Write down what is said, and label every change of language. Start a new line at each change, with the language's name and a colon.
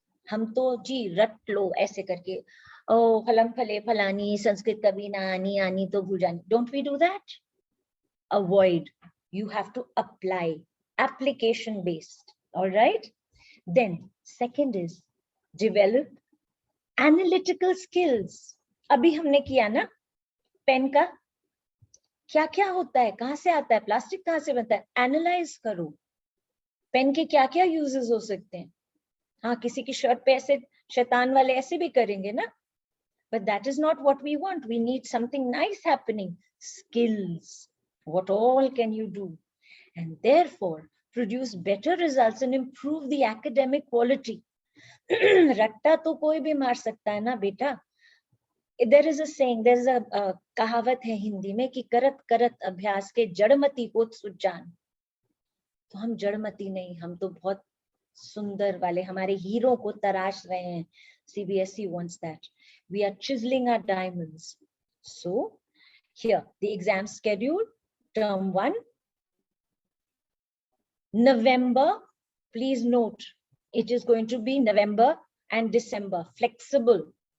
Hindi: हम तो जी रट लो ऐसे करके, ओ फलम फले फलानी, संस्कृत कभी ना आनी, आनी तो भूल जानी.
English: Don't we do that? Avoid. You have to apply. Application based. All right. Then second is develop analytical skills.
Hindi: अभी हमने किया ना पेन का, क्या क्या होता है, कहाँ से आता है, प्लास्टिक कहाँ से बनता है, एनालाइज करो. पेन के क्या क्या यूजेस हो सकते हैं. हाँ, किसी की शर्ट पे ऐसे शैतान वाले ऐसे भी करेंगे ना,
English: but that is not what we want. We need something nice happening. Skills. What all can you do? And therefore produce better results and improve the academic quality.
Hindi: रट्टा तो कोई भी मार सकता है ना बेटा.
English: There is a saying, there is a
Hindi: कहावत है हिंदी में कि करत करत अभ्यास के जड़मती होत सुजान. तो हम जड़मती नहीं, हम तो बहुत सुंदर वाले हमारे हीरो को तराश रहे हैं.
English: CBSE wants that. We are chiseling our diamonds. So here the exam schedule, term 1, November. Please note, it is going to be November and December, flexible.